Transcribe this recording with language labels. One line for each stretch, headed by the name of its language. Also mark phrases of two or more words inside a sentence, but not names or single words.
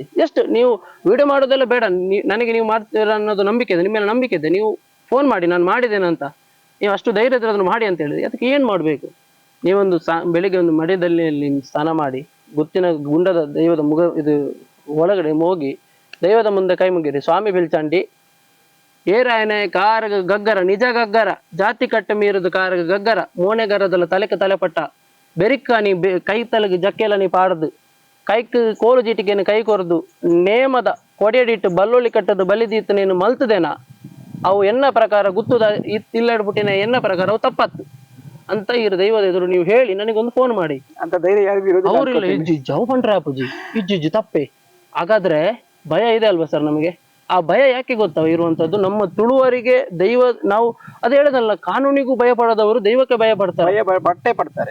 Kannada: ಎಷ್ಟು ನೀವು ವಿಡಿಯೋ ಮಾಡೋದೆಲ್ಲ ಬೇಡ, ನನಗೆ ನೀವು ಮಾಡ್ತೀರ ಅನ್ನೋದು ನಂಬಿಕೆ ಇದೆ, ನಿಮ್ಮೆಲ್ಲ ನಂಬಿಕೆ ಇದೆ, ನೀವು ಫೋನ್ ಮಾಡಿ ನಾನು ಮಾಡಿದ್ದೇನೆ ಅಂತ, ನೀವು ಅಷ್ಟು ಧೈರ್ಯ ಇದ್ರೆ ಅದನ್ನು ಮಾಡಿ ಅಂತ ಹೇಳಿದ್ರಿ. ಅದಕ್ಕೆ ಏನು ಮಾಡಬೇಕು? ನೀವೊಂದು ಬೆಳಿಗ್ಗೆ ಒಂದು ಮಡಿಯಲ್ಲಿ ಸ್ನಾನ ಮಾಡಿ, ಗುತ್ತಿನ ಗುಂಡದ ದೈವದ ಒಳಗಡೆ ಹೋಗಿ ದೈವದ ಮುಂದೆ ಕೈ ಮುಗಿರಿ, ಸ್ವಾಮಿ
Tulu: ಬಿಲ್ಚಾಂಡಿ ಏರಾಯನೆ ಕಾರಗ ಗಗ್ಗರ, ನಿಜ ಗಗ್ಗರ, ಜಾತಿ ಕಟ್ಟ ಮೀರದು ಕಾರಗ ಗಗ್ಗರ, ಮೋನೆಗರದಲ್ಲ ತಲೆಕ ತಲೆಪಟ್ಟ, ಬೆರಿಕಾನಿ ಕೈ ತಲೆಗೆ ಜಕ್ಕೆಲ ನೀ ಪಾಡದು, ಕೈಕ್ ಕೋಲು ಜೀಟಿಗೆನು ಕೈ ಕೊರದು, ನೇಮದ ಕೊಡೆಯಡಿಟ್ಟು ಬಲ್ಲೊಳ್ಳಿ ಕಟ್ಟದು ಬಲಿದೀತು ನೀನು ಮಲ್ತದೇನಾ, ಅವು ಎನ್ನ ಪ್ರಕಾರ ಗುತ್ತುದ ಇಲ್ಲಡ್ಬಿಟ್ಟಿನ ಎನ್ನ ಪ್ರಕಾರ ಅವು ತಪ್ಪತ್ತು
Kannada: ಅಂತ ಇರು ದೈವದ ಎದುರು ನೀವು ಹೇಳಿ ನನಗೊಂದು ಫೋನ್ ಮಾಡಿ ಅಂತ ಧೈರ್ಯ ಯಾರಿಗೂ ಇರೋದಿಲ್ಲ ಅವ್ರಿಲ್ಲ ಅನ್ಕೋತೀನಿ.
Tulu: ಇಜ್ಜು ಪಂಡ್ರೆ ಅಪ್ಪುಜಿ ಇಜ್ಜು ತಪ್ಪೆ.
Kannada: ಹಾಗಾದ್ರೆ ಭಯ ಇದೆ ಅಲ್ವಾ ಸರ್ ನಮಗೆ? ಆ ಭಯ ಯಾಕೆ ಗೊತ್ತವ ಇರುವಂತದ್ದು ನಮ್ಮ ತುಳುವರಿಗೆ ದೈವ ನಾವು ಅದ್ ಹೇಳದಲ್ಲ, ಕಾನೂನಿಗೂ ಭಯ ಪಡದವರು ದೈವಕ್ಕೆ ಭಯ ಪಡ್ತಾರೆ ಪಟ್ಟೆ ಪಡ್ತಾರೆ.